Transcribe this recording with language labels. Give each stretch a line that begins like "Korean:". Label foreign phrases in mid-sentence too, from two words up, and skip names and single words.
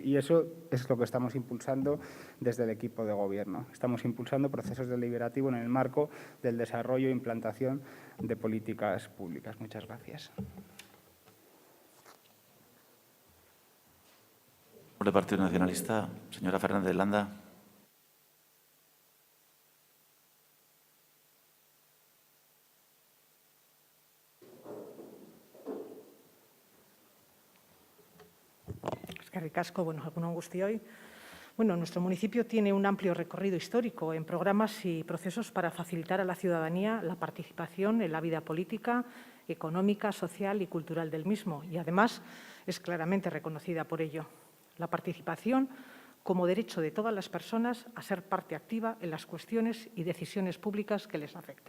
Spanish: Y eso es lo que estamos impulsando desde el equipo de gobierno. Estamos impulsando procesos deliberativos en el marco del desarrollo e implantación de políticas públicas. Muchas gracias. Por el Partido Nacionalista, señora Fernández Landa.
Basque: Eskerrik asko, egun on guztioi.
Spanish: Nuestro municipio tiene un amplio recorrido histórico en programas y procesos para facilitar a la ciudadanía la participación en la vida política, económica, social y cultural del mismo, y además es claramente reconocida por ello. La participación como derecho de todas las personas a ser parte activa en las cuestiones y decisiones públicas que les afectan.